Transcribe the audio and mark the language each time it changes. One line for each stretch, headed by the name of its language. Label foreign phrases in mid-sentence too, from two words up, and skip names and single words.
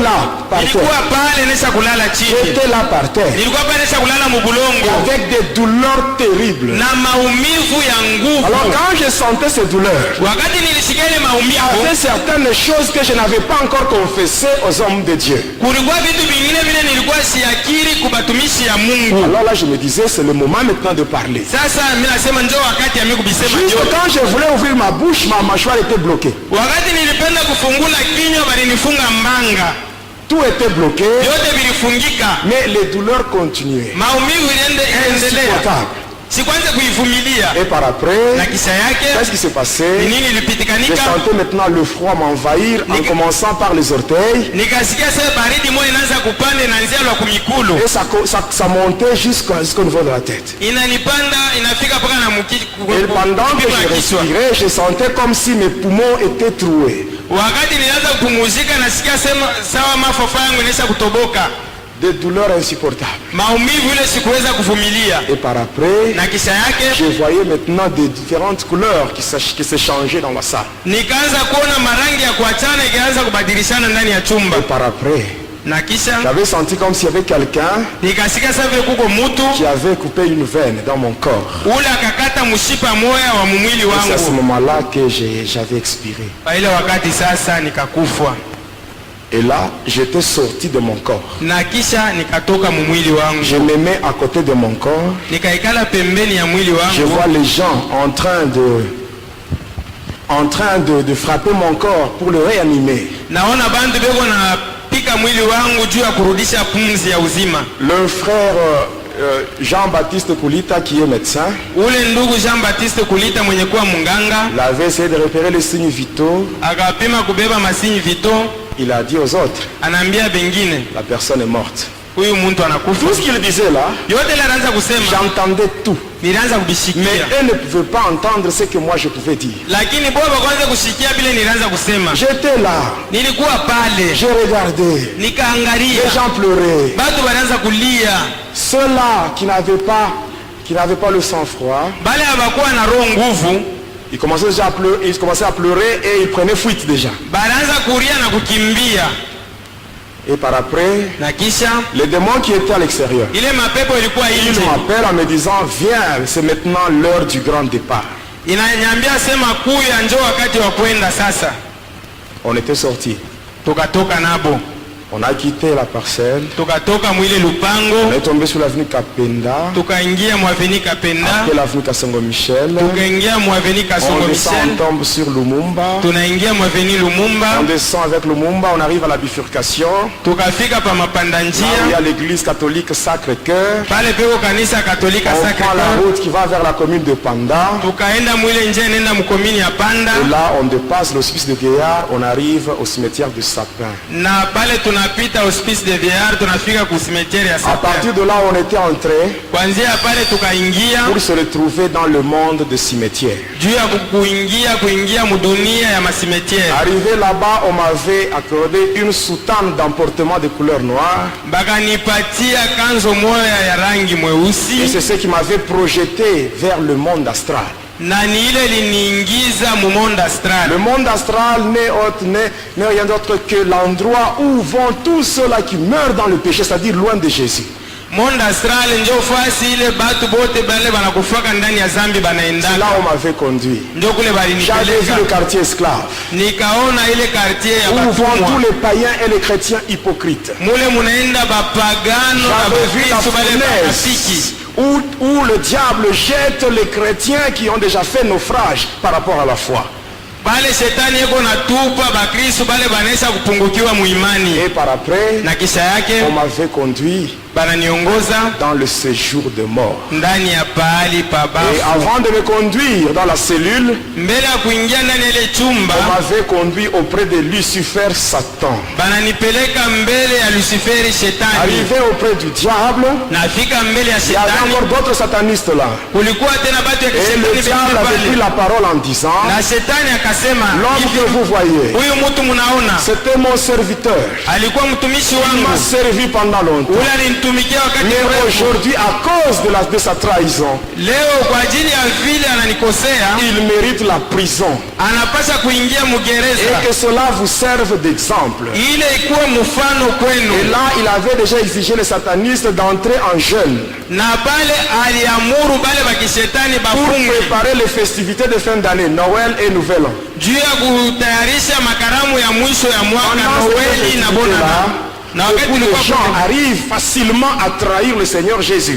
French: là, par
Swahili: Nilikuwa
French: terre.
Swahili: pale nesha kulala chini,
French: J'étais là par terre.
Swahili: nilikuwa pale nesha kulala mubulongo
French: Avec des douleurs terribles.
Swahili: na maumivu ya nguvu.
French: Alors quand je sentais ces douleurs,
Swahili: Wakati nilisikia ile
French: il y
Swahili: maumivu,
French: avait certaines choses que je n'avais pas encore confessées aux hommes de Dieu.
Swahili: kulikuwa vitu vingine vile nilikuwa siakiri kubatumishi ya Mungu.
French: Alors là, je me disais, c'est le moment maintenant de parler.
Swahili: Sasa mimi nasema njoo wakati ya mimi kubisema
French: Juste
Swahili: yote.
French: quand je voulais ouvrir ma bouche, ma mâchoire était bloquée.
Swahili: Wakati nilipenda kufungula kinywa balinifunga mbanga,
French: Tout était bloqué,
Swahili: yote vilifungika,
French: mais les douleurs continuaient.
Swahili: maumivu iliendelea.
French: Insupportable.
Swahili: Sikwanza kuivumilia,
French: Et par
Swahili: na
French: après,
Swahili: kisha yake
French: qu'est-ce qui s'est
Swahili: ni
French: passé?
Swahili: nini
French: Je
Swahili: ilipitikanika?
French: sentais maintenant le froid m'envahir en commençant par les orteils.
Swahili: Nikasikia sasa baridi moyo inaanza kupanda, inaanzia lwa kumikulu,
French: Et ça montait jusqu'au niveau de la tête.
Swahili: inanipanda inafika mpaka na
French: Et pendant que je
Swahili: kichwa.
French: respirais, je sentais comme si mes poumons étaient troués.
Swahili: Wakati nilianza kupumuzika, nasikia sema sawa mafafa yangu inaisha kutoboka,
French: Des douleurs insupportables.
Swahili: maumivu ile sikuweza kuvumilia,
French: Et par après,
Swahili: na kisha yake
French: je voyais maintenant des différentes couleurs qui se changeaient dans la salle.
Swahili: nikaanza kuona marangi ya kuachana ikianza kubadilishana ndani ya chumba,
French: Et par après,
Swahili: na kisha
French: j'avais senti comme s'il y avait quelqu'un
Swahili: nikasikia sasa vile kuko mtu
French: qui avait coupé une veine dans mon corps.
Swahili: ule akakata mshipa moya wa mwili
French: Et c'est à ce
Swahili: wangu.
French: moment-là que j'avais expiré.
Swahili: Kwa ile wakati sasa nikakufa
French: Et là, j'étais sorti de mon corps.
Swahili: na kisha nikatoka mwili
French: Je
Swahili: wangu,
French: me mets à côté de mon corps.
Swahili: nikaikala pembeni ya mwili
French: Je vois
Swahili: wangu,
French: les gens de frapper mon corps pour le réanimer.
Swahili: naona bandu beko na pika mwili wangu juu ya kurudisha pumzi ya uzima.
French: Le frère Jean-Baptiste Koulita, qui est médecin,
Swahili: Ule ndugu Jean-Baptiste Kulita mwenye kuwa munganga
French: il avait essayé de repérer les signes vitaux.
Swahili: akapima kubeba masinyi vito,
French: Il a dit aux autres,
Swahili: anaambia bengine
French: la personne est morte.
Swahili: huyu mtu anakufa.
French: Tout ce qu'il disait là,
Swahili: Yote ile anaanza kusema
French: j'entendais tout.
Swahili: nilianza
French: Mais
Swahili: kubishikia,
French: eux ne pouvaient pas entendre ce que moi je pouvais dire.
Swahili: lakini baba kwanza kushikia vile nilianza kusema.
French: J'étais là,
Swahili: Nilikuwa pale
French: je regardais,
Swahili: nikaangalia
French: les gens pleuraient.
Swahili: batu wanaanza kulia,
French: Ceux-là qui n'avaient pas le sang-froid,
Swahili: bale habakuwa na roho nguvu,
French: ils commençaient déjà à pleurer et ils prenaient fuite déjà.
Swahili: banaanza kuria na kukimbia,
French: Et par après,
Swahili: na kisha
French: les démons qui étaient à l'extérieur,
Swahili: ile mapepo ilikuwa
French: ils
Swahili: nje
French: m'appellent en me disant, viens, c'est maintenant l'heure du grand départ.
Swahili: inanyambia sema kuya njoo wakati wa kwenda sasa.
French: On était sortis.
Swahili: Tukatoka nabo,
French: On a quitté la parcelle.
Swahili: tukatoka mwile
French: On
Swahili: lupango,
French: est tombé sur l'avenue Kapenda,
Swahili: tukaingia mwaveni Kapenda,
French: après l'avenue Kasongo Michel.
Swahili: tukaingia mwaveni
French: On
Swahili: Kasongo
French: descend, on
Swahili: Michel,
French: tombe sur Lumumba.
Swahili: tunaingia mwaveni
French: On
Swahili: Lumumba,
French: descend avec Lumumba, on arrive à la bifurcation.
Swahili: tukafika pa mapanda
French: Là où il y a
Swahili: njia
French: l'église catholique Sacré-Cœur.
Swahili: pale peko kanisa Katolika
French: On prend la
Swahili: Sacré-Cœur,
French: route qui va vers la commune de Panda.
Swahili: tukaenda mwile njia nenda mkomini ya Panda,
French: Et là, on dépasse l'hospice de Gaillard, on arrive au cimetière de Sapin.
Swahili: na pale tunapita
French: hospice de Viard,
Swahili: tunafika ku cimetière ya
French: À
Swahili: Sapin.
French: partir de là, on était entré
Swahili: Kwanzia pale tukaingia
French: pour se retrouver dans le monde de cimetière.
Swahili: juu ya kuingia mudunia ya masimetiere.
French: Arrivé là-bas, on m'avait accordé une soutane d'emportement de couleur noire.
Swahili: Bakanipatia kanzo moya ya rangi
French: Et
Swahili: mweusi,
French: c'est ce qui m'avait projeté vers le monde astral.
Swahili: na ni ile liniingiza mu
French: monde astral. Le monde astral n'est rien d'autre que l'endroit où vont tous ceux-là qui meurent dans le péché, c'est-à-dire loin de Jésus. Monde astral
Swahili: njo fasi ile batu bote bale banakufaka ndani ya zambi
French: C'est là
Swahili: banaendaka,
French: où on m'avait conduit.
Swahili: njo kule
French: J'avais vu le
Swahili: balinipeleka,
French: quartier esclave,
Swahili: nikaona ile quartier ya
French: où vont tous
Swahili: batumwa,
French: les païens et les chrétiens hypocrites.
Swahili: mule munaenda bapagano na
French: J'avais vu la
Swahili: bakristu bale bakafiki,
French: fournaise où le diable jette les chrétiens qui ont déjà fait naufrage par rapport à la foi.
Swahili: pale shetani yeko natupa bakristu bale banaisha kupungukiwa muimani,
French: Et par après,
Swahili: na kisha yake
French: on m'avait conduit
Swahili: bananiongoza
French: dans le séjour de mort.
Swahili: ndani ya pahali pa
French: Et
Swahili: bafu.
French: avant de me conduire dans la cellule,
Swahili: Mbele ya kuingia ndani ya ile
French: on
Swahili: chumba,
French: m'avait conduit auprès de Lucifer Satan.
Swahili: bananipeleka mbele ya Luciferi shetani.
French: Arrivé auprès du diable,
Swahili: Nafika mbele ya
French: il y avait
Swahili: shetani,
French: encore d'autres satanistes là.
Swahili: kulikuwa tena batu ya
French: Et le
Swahili: kishetani
French: diable
Swahili: vingine
French: avait pris
Swahili: pale,
French: la parole en disant,
Swahili: na shetani akasema
French: l'homme
Swahili: hivi,
French: que vous voyez,
Swahili: huyu mtu munaona
French: c'était mon serviteur.
Swahili: alikuwa mtumishi
French: Il
Swahili: wangu,
French: m'a servi pendant longtemps.
Swahili: ule alinitumikia wakati
French: Mais
Swahili: mrefu.
French: aujourd'hui, à cause de sa trahison,
Swahili: Leo kwa ajili ya vile ananikosea,
French: il mérite la prison.
Swahili: anapasha kuingia
French: Et
Swahili: mugereza,
French: que cela vous serve d'exemple.
Swahili: ile ikuwe mfano
French: Et
Swahili: kwenu.
French: là, il avait déjà exigé les satanistes d'entrer en jeûne
Swahili: Na pale aliamuru bale bakishetani
French: pour
Swahili: bafunge
French: préparer les festivités de fin d'année, Noël et Nouvel An.
Swahili: juu ya kutayarisha makaramu ya mwisho ya mwaka
French: Pendant
Swahili: Noeli
French: ces
Swahili: na
French: festivités-là,
Swahili: Bonana. Na wakati
French: beaucoup de
Swahili: tulikuwa
French: gens
Swahili: kule,
French: arrivent facilement à trahir le Seigneur Jésus.